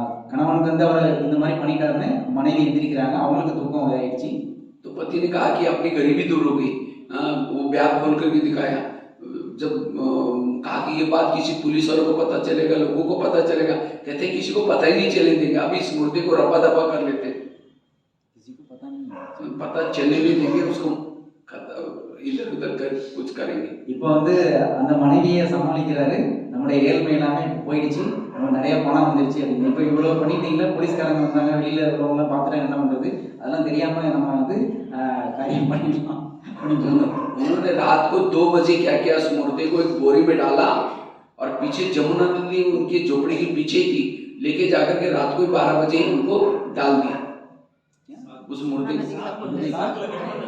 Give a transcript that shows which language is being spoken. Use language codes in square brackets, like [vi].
[ta] கணவனுக்கு வந்து அவர் இந்த மாதிரி பண்ணிட்டாருன்னு மனைவி எந்திரிக்கிறாங்க, அவங்களுக்கு துக்கம் இதாயிடுச்சு. [hi] तो पति ने कहा कि अपनी गरीबी दूर हो गई। वो ब्याह खोल करके दिखाया। जब कहा कि ये बात किसी पुलिस वालों को पता चलेगा, लोगों को पता चलेगा, कहते किसी को पता ही नहीं चलने देंगे, अभी इस मुर्दे को रफा दफा कर लेते, किसी को पता नहीं, पता चलने नहीं देंगे, उसको इधर उधर कर कुछ करेंगे। [ta] இப்போ வந்து அந்த மனைவியை சமாளிக்கிறாரு, நம்முடைய ஏழ்மை எல்லாமே இப்போ போயிடுச்சு, நம்ம நிறைய பணம் வந்துருச்சு அப்படின்னு. இப்போ இவ்வளோ பண்ணிட்டீங்களா, போலீஸ்காரங்க வந்தாங்க, வெளியில் இருக்கிறவங்களாம் பார்த்துட்டா என்ன பண்ணுறது, அதெல்லாம் தெரியாமல் நம்ம வந்து காரியம் பண்ணிடலாம் அப்படின்னு சொன்னோம். [hi] उन्होंने रात को 2 बजे क्या किया, उस मुर्दे को एक बोरी में डाला और पीछे जमुना नदी उनकी झोपड़ी के पीछे ही थी, लेके जाकर के रात को 12 बजे उनको डाल दिया उस मुर्दे को।